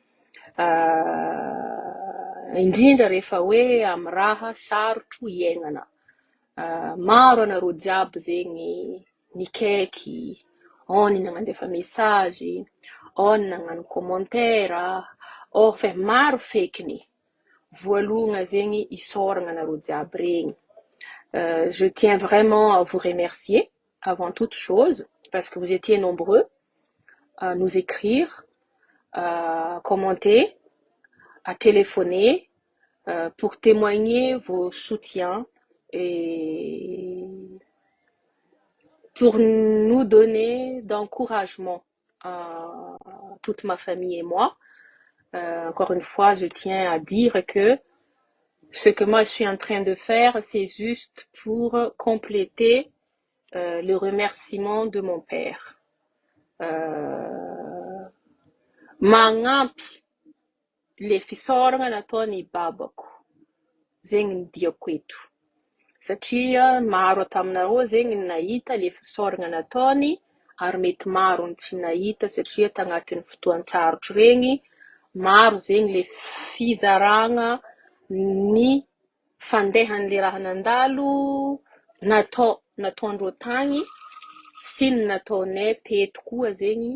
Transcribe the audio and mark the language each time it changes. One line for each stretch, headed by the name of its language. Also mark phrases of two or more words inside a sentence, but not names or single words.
Malagasy: Indrindra rehefa hoe amy raha sarotro iaignana. Maro anareo jiaby zegny nikaiky, ao ny nagnandefa message, ao ny nagnano commentaire, fa maro fekiny. Voalohana zegny isaoragna anareo jiaby regny.
French: Je tiens vraiment à vous remercier avant toute chose parce que vous étiez nombreux à nous écrire, à commenter, à téléphoner pour témoigner vos soutiens et pour nous donner d'encouragement à toute ma famille et moi. Encore une fois, je tiens à dire que ce que moi je suis en train de faire, c'est juste pour compléter le remerciement de mon père.
Malagasy: Magnampy le fisaoragna nataon'ny babako. Zegny ny diako eto. Satria maro ataminareo zegny nahita le fisaoragna nataony ary mety maro ny tsy nahita satria tagnatin'ny fotoan-tsarotra regny maro zegny le fizaragna ny fandehan'le raha nandalo nataondreo tagny sy ny nataonay teto koa zegny.